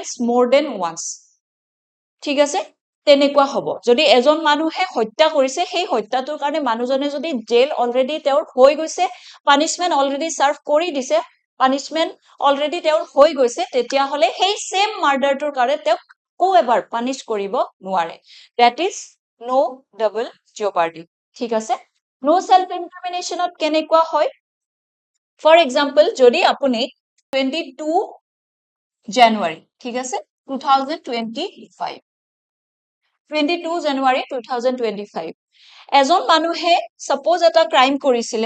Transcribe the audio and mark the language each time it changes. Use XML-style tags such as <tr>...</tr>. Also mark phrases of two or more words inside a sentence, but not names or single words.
<as>মোৰ</as> <en>then once</en> <as>ঠিক আছে তেনেকুৱা হ'ব যদি এজন মানুহে হত্যা কৰিছে সেই হত্যাটোৰ কাৰণে মানুহজনে যদি</as> <en>jail already</en> <as>তেওঁৰ হৈ গৈছে</as> <en>punishment already serve</en> <as>কৰি দিছে</as> <en>punishment already</en> <as>তেওঁৰ হৈ গৈছে তেতিয়া হলে সেই</as> <en>same murder-টোৰ</en> <as>কাৰণে তেওঁক কো এবাৰ পানিশ কৰিব নোৱাৰে</as> <en>that is no double jeopardy</en> <as>ঠিক আছে</as> <en>no self incrimination-ত</en> <as>কেনেকুৱা হয়</as> <en>for example</en> <as>যদি আপুনি 22 জানুৱাৰী ঠিক আছে 2025 22 জানুৱাৰী 2025 এজন মানুহে সাপোজ এটা ক্ৰাইম কৰিছিলে</as>